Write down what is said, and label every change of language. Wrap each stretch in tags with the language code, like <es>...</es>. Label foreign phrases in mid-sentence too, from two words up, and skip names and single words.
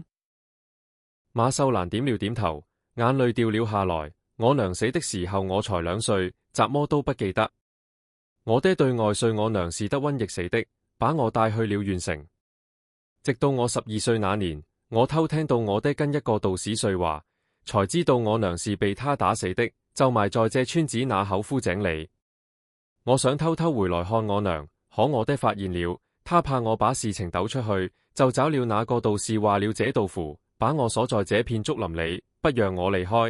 <zh>馬秀蘭點了點頭，眼淚掉了下來。我娘死的時候我才2歲，怎麼都不記得。我爹對外說我娘是得瘟疫死的，把我帶去了縣城。直到我12歲那年，我偷聽到我爹跟一個道士說話，才知道我娘是被他打死的，就埋在這村子那口枯井裏。我想偷偷回來看我娘，可我爹發現了，他怕我把事情抖出去，就找了那個道士畫了這道符，把我鎖在這片竹林裏，不讓我離開。</zh>